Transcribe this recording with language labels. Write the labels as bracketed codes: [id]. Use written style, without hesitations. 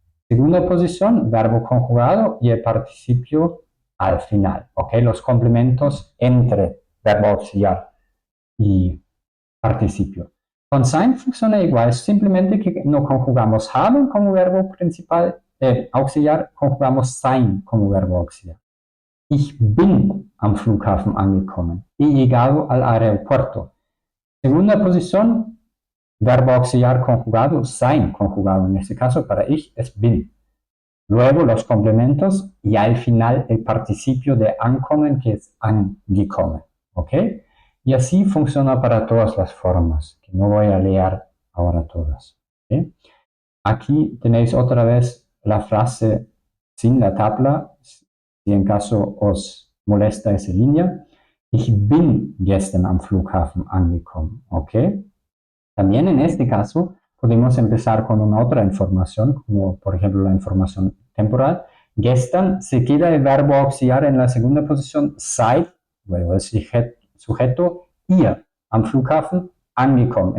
[es] Segunda posición, verbo conjugado y el participio al final. ¿Ok? Los complementos entre verbo auxiliar y participio. Con sein funciona igual, simplemente que no conjugamos haben como verbo principal, auxiliar, conjugamos sein como verbo auxiliar. [de] Ich bin am Flughafen angekommen. [es] He llegado al aeropuerto. Segunda posición, verbo auxiliar conjugado, sein conjugado. En este caso, para ich es bin. Luego los complementos y al final el participio de ankommen, que es angekommen. ¿Ok? Y así funciona para todas las formas, que no voy a leer ahora todas. ¿Ok? Aquí tenéis otra vez la frase sin la tabla, si en caso os molesta esa línea. [de] Ich bin gestern am Flughafen angekommen, ¿ok? [es] También en este caso podemos empezar con una otra información, como por ejemplo la información temporal. Gestern se queda el verbo auxiliar en la segunda posición, seid, luego el sujeto, ihr am Flughafen angekommen.